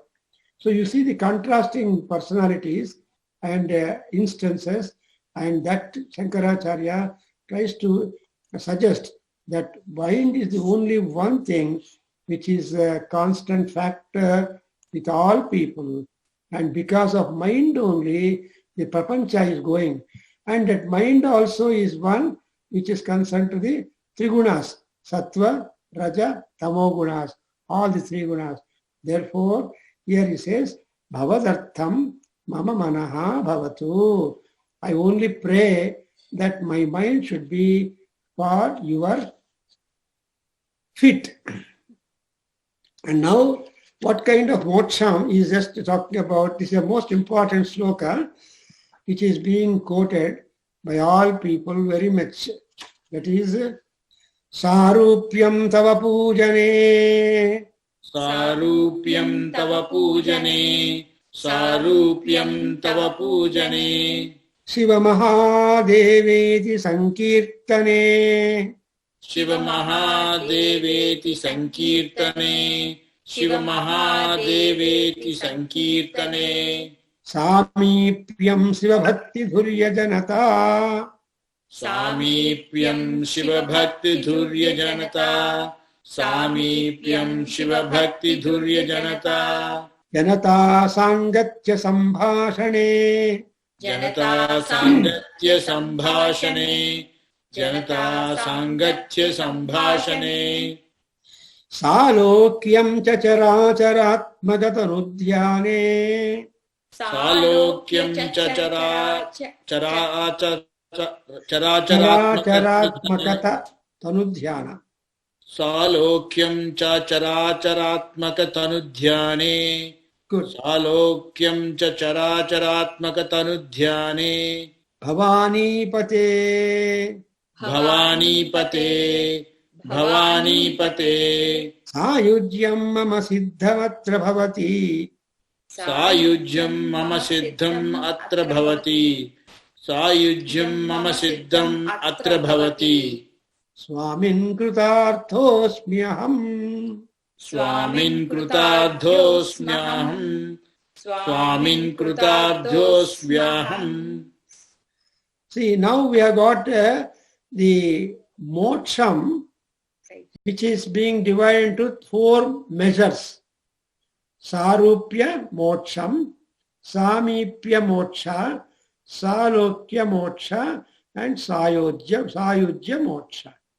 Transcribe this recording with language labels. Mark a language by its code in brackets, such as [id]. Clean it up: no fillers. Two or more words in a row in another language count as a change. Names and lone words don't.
[en] So you see the contrasting personalities and instances, and that Shankaracharya tries to suggest that mind is the only one thing which is a constant factor with all people. And because of mind only, the prapancha is going. And that mind also is one which is concerned to the three gunas, [sa] सत्त्व, रज, तमो गुण, [en] all the three gunas. Therefore, here he says, [sa] भवदर्थं मम मनः भवतु. [en] I only pray that my mind should be for your feet. And now, what kind of moksha is just talking about? This is the most important sloka which is being quoted. by all people very much. That is [sa] सारूप्यं तव पूजने. सारूप्यं तव पूजने. सारूप्यं तव पूजने. शिव महादेवेति संकीर्तने. शिव महादेवेति संकीर्तने. शिव महादेवेति संकीर्तने. सामीप्यं शिव भक्ति धुर्य जनता. सामीप्यं शिव भक्ति धुर्य जनता. सामीप्यं शिव भक्ति धुर्य जनता. जनता संगत्य संभाषणे. जनता संगत्य संभाषणे. जनता संगत्य संभाषणे. सालोक्यं चचराचरात्मगतानुध्याने. Salokyam चराचरात्मकता तनुध्यान. सालोक्यं चराचरात्मक तनुध्याने. [en] Good. [sa] सालोक्यं चराचरात्मक तनुध्याने. भवानी पते. भवानी पते. भवानी पते. सायुज्यं मम सिद्धमत्र भवति. सायुज्यं मम सिद्धम् अत्र भवति. सायुज्यं मम सिद्धम् अत्र भवति. स्वामिन् कृतार्थोस्म्यहम्. स्वामिन् कृतार्थोस्म्यहम्. स्वामिन् कृतार्थोस्म्यहम्. [en] See, now we have got the moksham, which is being divided into 4 measures. [sa] सारूप्य मोक्षम्, सामीप्य मोक्ष, सालोक्य मोक्ष, and सायुज्य मोक्ष.